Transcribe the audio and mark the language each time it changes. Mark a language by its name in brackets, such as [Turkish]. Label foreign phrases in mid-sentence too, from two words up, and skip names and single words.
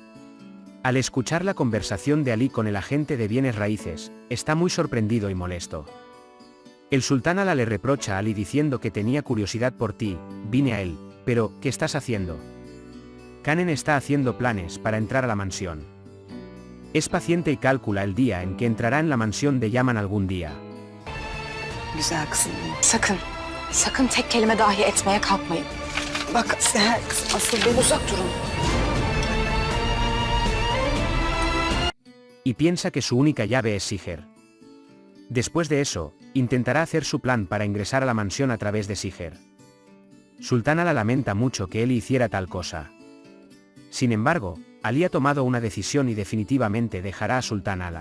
[Spanish] Al escuchar la conversación de Ali con el agente de bienes raíces, está muy sorprendido y molesto. El sultán Ala le reprocha a Ali diciendo que tenía curiosidad por ti, vine a él, pero, ¿qué estás haciendo? Kanen está haciendo planes para entrar a la mansión. Es paciente y calcula el día en que entrará en la mansión de Yaman algún día. [Turkish] Güzel kızım. Sakın tek kelime dahi etmeye kalkmayın. Bak Seher, asıl ben uzak durun. [Spanish] Y piensa que su única llave es Siger. Después de eso, intentará hacer su plan para ingresar a la mansión a través de Siger. Sultán Ala lamenta mucho que él hiciera tal cosa. Sin embargo, Ali ha tomado una decisión y definitivamente dejará a Sultán Ala.